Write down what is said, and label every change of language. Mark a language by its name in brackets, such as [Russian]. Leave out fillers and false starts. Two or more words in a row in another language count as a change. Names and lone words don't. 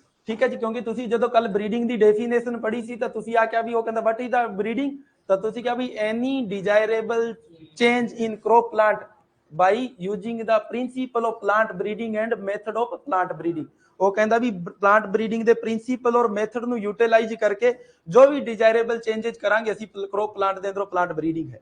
[Punjabi] ਠੀਕ ਹੈ ਜੀ, ਕਿਉਂਕਿ ਤੁਸੀ ਜਦੋਂ ਕੱਲ੍ਹ ਬ੍ਰੀਡਿੰਗ ਦੀ ਡੈਫੀਨੇਸ਼ਨ ਪੜ੍ਹੀ ਸੀ, ਤਾਂ ਤੁਸੀ ਆਖਿਆ ਭੀ ਉਹ ਕਹਿੰਦਾ [English] what is the breeding, [Punjabi] ਤਾਂ ਤੁਸੀ ਕਿਹਾ ਭੀ [English] any desirable change in crop plant by using the principle of plant breeding and method of plant breeding. [Punjabi] ਉਹ ਕਹਿੰਦਾ ਭੀ [English] plant breeding [Punjabi] ਦੇ ਪ੍ਰਿੰਸੀਪਲ ਔਰ ਮੈਥਡ ਨੂੰ ਯੂਟੀਲਾਈਜ਼ ਕਰਕੇ ਜੋ ਭੀ [English] desirable changes [Punjabi] ਕਰਾਂਗੇ ਅਸੀਂ [English] crop plant [Punjabi] ਦੇ ਅੰਦਰ [English] plant breeding [Punjabi] ਹੈ।